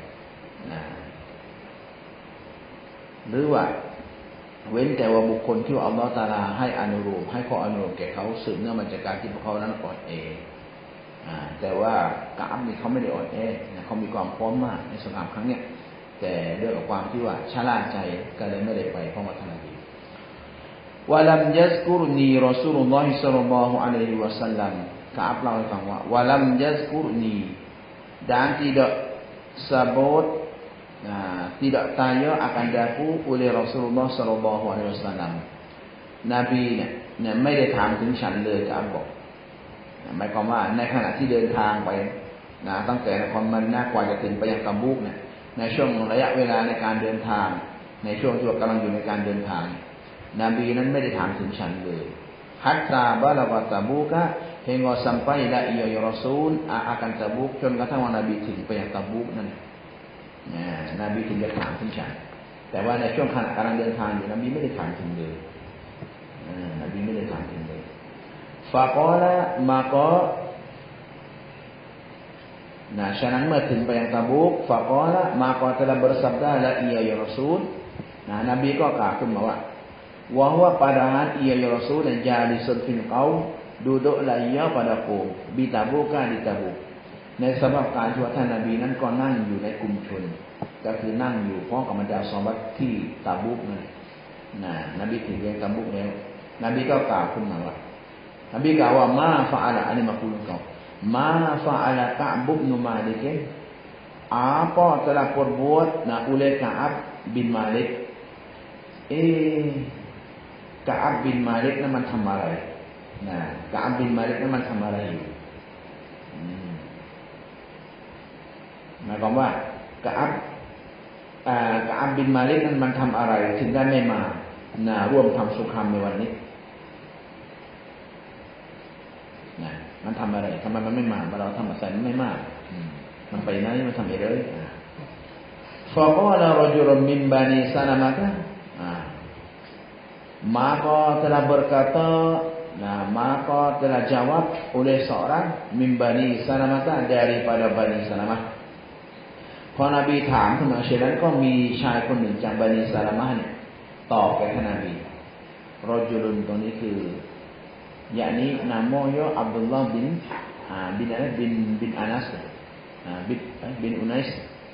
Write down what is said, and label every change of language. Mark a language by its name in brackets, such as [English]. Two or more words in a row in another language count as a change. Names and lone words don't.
[Thai] หรือว่าเว้นแต่ว่าบุคคลที่อัลลอฮฺตะอาลาให้อนุโลมให้ข้ออนุโลมแก่เขาสืบเนื่องมาจากการที่พวกเขานั้นอ่อนแอแต่ว่ากะอับนี่เขาไม่ได้อ่อนแอเขามีความพร้อมมากในสงครามครั้งนี้แต่เรื่องของความที่ว่าชะล่าใจก็เลย ไม่ได้ไปเพราะว่าท่านนบี [Arabic] ولم يذكرني رسول الله صلى الله عليه وسلم [Thai] กะอับเล่าให้ฟังว่า [Arabic] ولم يذكرني [Malay] dan tidak sebut tidak tanya akan daku oleh Rasulullah sallallahu alaihi wasallam [Thai] นบีเนี่ยไม่ได้ถามถึงฉันเลยกะอับบอกหมายความว่าในขณะที่เดินทางไป ตั้งแต่นครมะดีนะห์กว่าจะถึงไปยังตับูกเนี่ยในช่วงระยะเวลาในการเดินทางในช่วงที่กำลังอยู่ในการเดินทางนบีนั้นไม่ได้ถามถึงฉันเลย [Arabic] حتى بلغ تبوك [Malay] hingga sampai la ya Rasul akan Tabuk [Thai] จนกระทั่งว่านบีถึงไปยังตะบูกนั่นนบีถึงจะถามถึงฉันแต่ว่าในช่วงขณะกำลังเดินทางอยู่นบีไม่ได้ถามถึงเลยนบีไม่ได้ถามถึงเลยฟะกอละมาก็ ฉะนั้นเมื่อถึงไปยังตะบูกฟะกอละมาก็ [Malay] telah bersabda la ya Rasul [Thai] นบีก็กล่าวขึ้นมาว่า wahwa [Malay] padahal ia ya Rasul dan [Arabic] jalisun fil qaum [Malay] duduklah ia pada kaum di Tabuk di Tabuk [Thai] ในสภาพการที่ว่าท่านนบีนั้นก็นั่ง อยู่ในกลุ่มชนก็คือนั่งอยู่พร้อมกับบรรดาซอฮาบะห์ที่ตะบูกนั่นนบีถึงยังตะบูกแล้วนบีก็กล่าวขึ้นมาว่านบีกล่าวว่ามาฟะอะละอันนี้มาคุยกัน [Arabic] ما فعل كعب بن مالك [Malay] apa telah perbuat oleh Ka'ab bin Malik [Thai] Ka'ab bin Malik นั้นมันทำอะไร Ka'ab bin Malik นั้นมันทำอะไรอยู่ หมายความว่ากะอับบินมาลิกนั้นมันทำอะไรถึงได้ไม่มาร่วมทำสงครามในวันนี้มันทำอะไรทำไมมันไม่มาเราทำอะไรมันไม่มามันไปไหนมันทำอะไร [Arabic] faqala rajulun min bani Salamah [Malay] maka telah berkata maka telah jawab oleh seorang min bani Salamah daripada bani Salamah [Thai] พอนบีถามขึ้นมาเช่นนั้นก็มีชายคนหนึ่งจากบันิซาลามะห์เนี่ยตอบแก่ท่านนบีรอจุลุนตรงนี้คือยะนี้นามโยอับดุลลอฮ์บินอานัสบินอุนัยส์